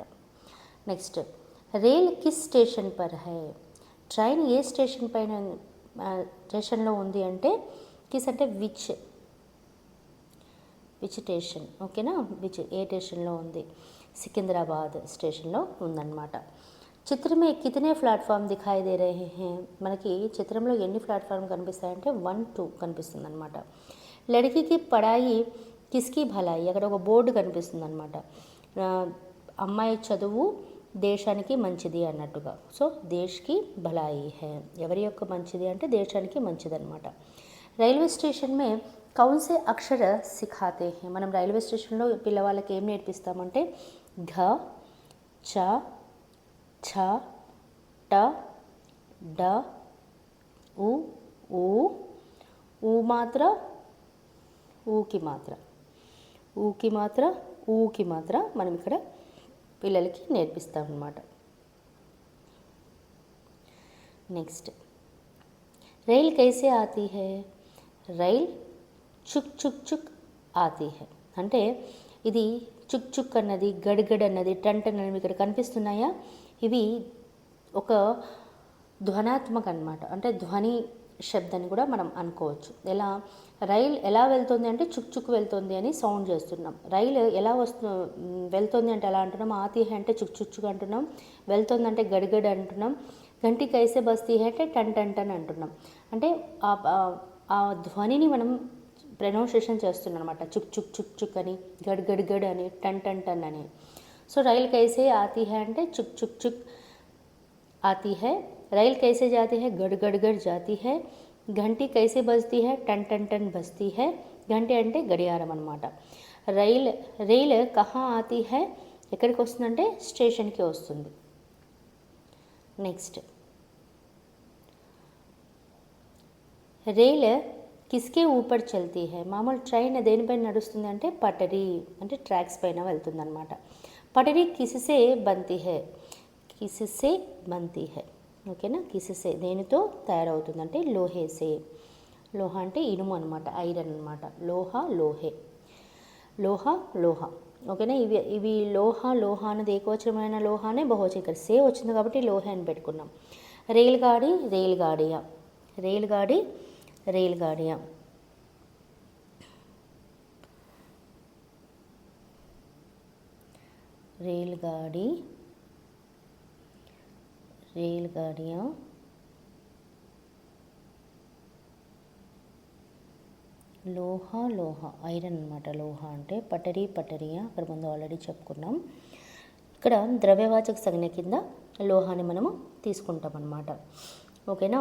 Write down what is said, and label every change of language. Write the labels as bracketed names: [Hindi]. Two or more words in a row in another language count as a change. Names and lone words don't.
[Hindi] నెక్స్ట్, रेल किस स्टेशन पर है? [Telugu] ట్రైన్ ఏ స్టేషన్ పైన స్టేషన్లో ఉంది అంటే కిస్ అంటే [English] which station. [Telugu] ఓకేనా? విచ్ ఏ స్టేషన్లో ఉంది? సికింద్రాబాద్ స్టేషన్లో ఉందన్నమాట. [Hindi] चित्रमे कितने प्लेटफॉर्म दिखाई दे रहे है? [Telugu] మనకి చిత్రంలో ఎన్ని ప్లాట్ఫామ్ కనిపిస్తాయంటే 1, 2 కనిపిస్తుంది అనమాట. [Hindi] लड़की की पढ़ाई किसकी भलाई? [Telugu] అక్కడ ఒక బోర్డు కనిపిస్తుంది అనమాట. అమ్మాయి చదువు దేశానికి మంచిది అన్నట్టుగా. సో [Hindi] देश की भलाई है, [Telugu] ఎవరి యొక్క మంచిది అంటే దేశానికి మంచిది అనమాట. [Hindi] रेलवे स्टेशन मे कौन से अक्षर सिखाते है? [Telugu] మనం రైల్వే స్టేషన్లో పిల్లవాళ్ళకి ఏం నేర్పిస్తామంటే ఘ, చ, ఛ, ట, డ, ఉ, ఊ, ఊ మాత్ర, [Hindi] ऊ की मात्रा, ऊ की मात्रा, ऊ की मात्रा [Telugu] మనం ఇక్కడ పిల్లలకి నేర్పిస్తాం అన్నమాట. నెక్స్ట్, [Hindi] रेल कैसे आती है? रेल छुक छुक छुक आती है [Telugu] అంటే ఇది చుక్ చుక్ అన్నది, గడ్గడ్ అన్నది, టన్ టన్ అన్నది ఇక్కడ కనిపిస్తున్నాయా? ఇవి ఒక ధ్వనాత్మక అన్నమాట, అంటే ధ్వని శబ్దాన్ని కూడా మనం అనుకోవచ్చు. రైల్ ఎలా వెళ్తుంది అంటే చుక్ చుక్ వెళ్తుంది అని సౌండ్ చేస్తున్నాం. రైలు ఎలా వెళ్తుంది అంటే ఎలా అంటున్నాం? [Hindi] आती है [Telugu] అంటే చుక్ చుక్ చుక్ అంటున్నాం, వెళ్తుంది అంటే గడ్గడ్ అంటున్నాం. [Hindi] घंटी कैसे बस्ती है [Telugu] అంటే టన్ టన్ టన్ అంటున్నాం. అంటే ఆ ధ్వనిని మనం ప్రొనౌన్సియేషన్ చేస్తున్నాం అనమాట. చుక్ చుక్ చుక్ చుక్ అని, గడ్ గడ్ గడ్ అని, టన్ టన్ టన్ అని. [Hindi] सो रेल कैसे आती है అంటే छुक छुक छुक आती है. रेल कैसे जाती है? गड़ गड़ गड़ जाती है. घंटी कैसे बजती है? टन टन टन बजती है. घंटे [Telugu] అంటే గడియారం అనమాట. [Hindi] रेल कहाँ आती है? [Telugu] ఎక్కడికి వస్తుందంటే స్టేషన్కి వస్తుంది. నెక్స్ట్, [Hindi] रेल किसके ऊपर चलती है? [Telugu] మామూలు ట్రైన్ దేనిపైన నడుస్తుంది అంటే పటరీ, అంటే ట్రాక్స్ పైన వెళ్తుంది అనమాట. [Hindi] पटरी किससे बनती है? किससे बनती है. [Telugu] ఓకేనా? కిస్సే దేనితో తయారవుతుందంటే లోహేసే. లోహ అంటే ఇనుము అనమాట, ఐరన్ అనమాట. [Hindi] लोहा लोहे, लोहा लोहा. ఓకేనా. [Telugu] ఇవి లోహ లోహ అనేది ఏకవచనమైన లోహానే బహువచనం, ఇక్కడ సే వచ్చింది కాబట్టి లోహే అని పెట్టుకున్నాం. [Hindi] रेलगाड़ी रेलगाड़ियाँ, रेलगाड़ी रेलगाड़ियाँ, रेलगाड़ी रेलगाड़ियाँ, लोहा लोहा [Telugu] ఐరన్ అనమాట. లోహ అంటే [Hindi] पटरी पटरियाँ, [Telugu] అక్కడ ముందు ఆల్రెడీ చెప్పుకున్నాం. ఇక్కడ ద్రవ్యవాచక సంజ్ఞ కింద లోహాన్ని మనము తీసుకుంటాం అన్నమాట. ఓకేనా.